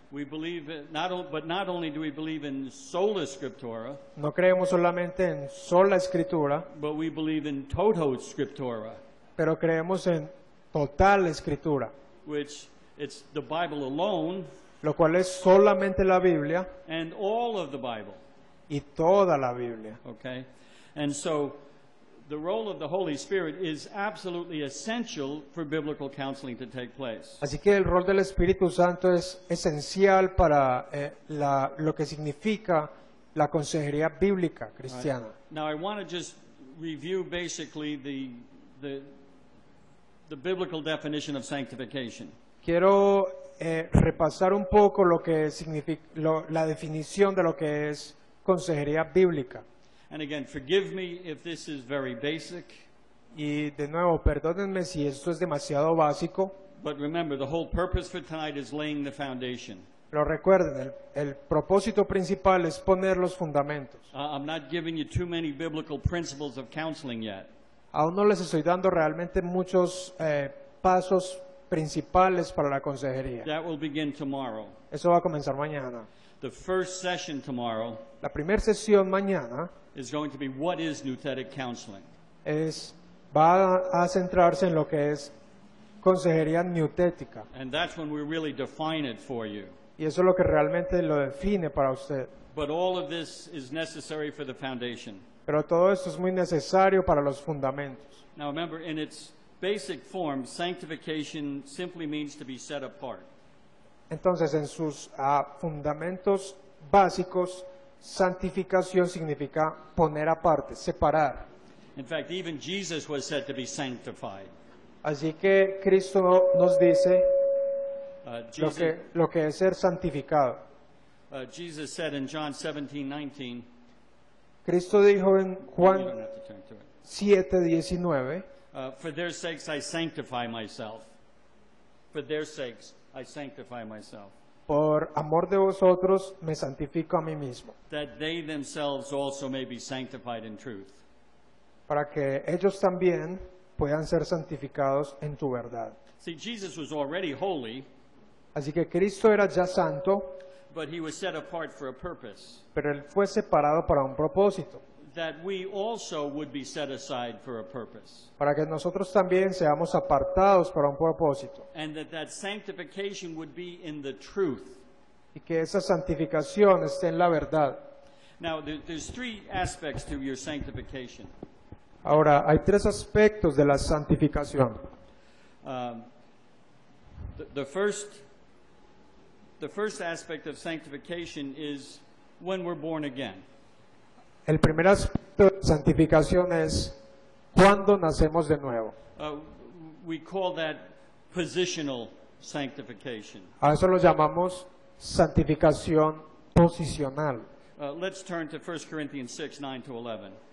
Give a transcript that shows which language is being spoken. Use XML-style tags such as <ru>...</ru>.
<en>We believe but not only do we believe in sola scriptura,</en> <es>No creemos solamente en sola escritura,</es> <en>but we believe in toto scriptura,</en> <es>pero creemos en total escritura,</es> <en>which it's the Bible alone</en> <es>lo cual es solamente la Biblia</es> <en>and all of the Bible.</en> <es>y toda la Biblia.</es> <en>Okay? And so the role of the Holy Spirit is absolutely essential for biblical counseling to take place.</en> <es>Así que el rol del Espíritu Santo es esencial para lo que significa la consejería bíblica cristiana.</es> <en>Now I want to just review basically the biblical definition of sanctification.</en> <es>Quiero repasar un poco lo que significa la definición de lo que es consejería bíblica.</es> <en>And again, forgive me if this is very basic,</en> <es>Y de nuevo, perdónenme si esto es demasiado básico,</es> <en>but remember the whole purpose for tonight is laying the foundation.</en> <es>pero recuerden, el propósito principal es poner los fundamentos.</es> <en>I'm not giving you too many biblical principles of counseling yet.</en> <es>Aún no les estoy dando realmente muchos pasos principales para la consejería.</es> <en>That will begin tomorrow.</en> <es>Eso va a comenzar mañana.</es> <en>The first session tomorrow</en> <es>La primera sesión mañana</es> <en>is going to be what is nouthetic counseling.</en> <es>va a centrarse en lo que es consejería neutética.</es> <en>And that's when we really define it for you.</en> <es>Y eso es lo que realmente lo define para usted.</es> <en>But all of this is necessary for the foundation.</en> <es>Pero todo esto es muy necesario para los fundamentos.</es> <en>Now remember, in its basic form, sanctification simply means to be set apart.</en> <es>Entonces, en sus fundamentos básicos, santificación significa poner aparte, separar.</es> <en>In fact, even Jesus was said to be sanctified.</en> <es>Así que Cristo nos dice</es> <en>Jesus,</en> <es>lo que es ser santificado.</es> <en>Jesus said in John 17:19,</en> <es>Cristo dijo en</es> <en>you don't</en> <es>Juan</es> <en>have to turn to it.</en> <es>7:19,</es> <en>For their sakes I sanctify myself. For their sakes I sanctify myself.</en> <es>por amor de vosotros me santifico a mí mismo,</es> <en>That they themselves also may be sanctified in truth.</en> <es>para que ellos también puedan ser santificados en tu verdad.</es> <en>See, Jesus was already holy,</en> <es>Así que Cristo era ya santo,</es> <en>but he was set apart for a purpose.</en> <es>pero Él fue separado para un propósito,</es> <en>That we also would be set aside for a purpose.</en> <es>para que nosotros también seamos apartados para un propósito,</es> <en>And that sanctification would be in the truth.</en> <es>y que esa santificación esté en la verdad.</es> <en>Now, there's three aspects to your sanctification.</en> <es>Ahora, hay tres aspectos de la santificación.</es> <en>The first aspect of sanctification is when we're born again.</en> <es>El primer aspecto de santificación es cuando nacemos de nuevo.</es> <en>We call that positional sanctification.</en> <es>A eso lo llamamos santificación posicional.</es> <en>Let's turn to 1 Corinthians 6, 9 to 11.</en>